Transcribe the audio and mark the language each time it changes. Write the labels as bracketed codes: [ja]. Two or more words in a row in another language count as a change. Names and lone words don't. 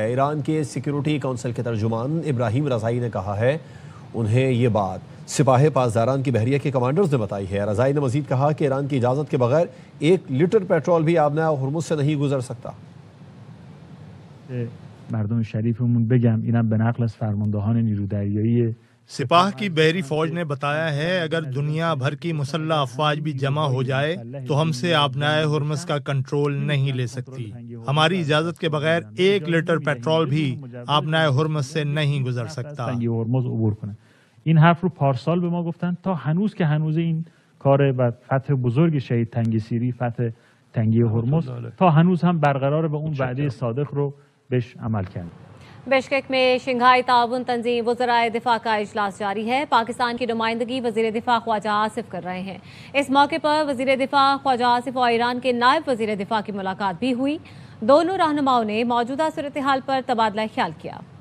[ur] ایران کے سکیورٹی کونسل کے ترجمان ابراہیم رضائی نے کہا ہے. انہیں یہ بات سپاہی پاسداران کی بحریہ کے کمانڈرز نے بتائی ہے. رضائی نے مزید کہا کہ ایران کی اجازت کے بغیر 1 لیٹر پیٹرول بھی آبنا ہرمز سے نہیں گزر سکتا. [fa] مردم شریفمون بگم اینم به نقل از فرماندهان نیرو دریایی [ur] سپاہ کی بحری فوج نے بتایا ہے، اگر دنیا بھر کی مسلح افواج بھی جمع ہو جائے تو ہم سے آبنائے ہرمز کا کنٹرول نہیں لے سکتی. ہماری اجازت کے بغیر 1 لیٹر پیٹرول بھی آبنائے ہرمز سے نہیں گزر سکتا. [fa] این حرف رو پارسال به ما گفتن تا هنوز که هنوز این کار و فتح بزرگ شهید تنگیسیری، فتح تنگی هرمز تا هنوز هم برقرار به اون وعده صادق رو بهش عمل کرد. [ur] بشکیک میں شنگھائی تعاون تنظیم وزرائے دفاع کا اجلاس جاری ہے. پاکستان کی نمائندگی وزیر دفاع خواجہ آصف کر رہے ہیں. اس موقع پر وزیر دفاع خواجہ آصف اور ایران کے نائب وزیر دفاع کی ملاقات بھی ہوئی. دونوں رہنماؤں نے موجودہ صورت حال پر تبادلہ خیال کیا.